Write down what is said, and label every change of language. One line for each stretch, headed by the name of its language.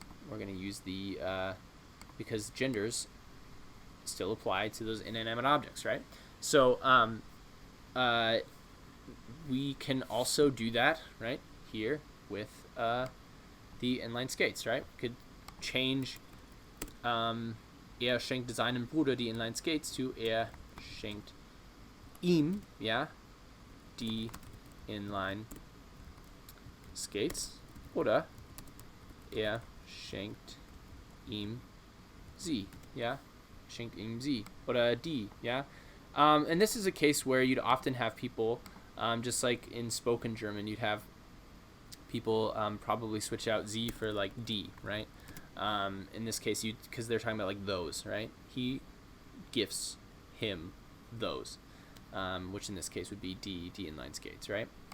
English: We're going to use the because genders still apply to those inanimate objects, right? So we can also do that, right, here with the inline skates, right? We could change
German: schenkt seinem Bruder die Inline Skates to schenkt ihm, ja, die Inline Skates, oder schenkt ihm sie, ja, schenkt ihm sie, oder die, yeah.
English: And this is a case where you'd often have people, just like in spoken German, you'd have people probably switch out sie for like die, right? In this case, because they're talking about like those, right? He gifts him those, which in this case would be die inline skates, right?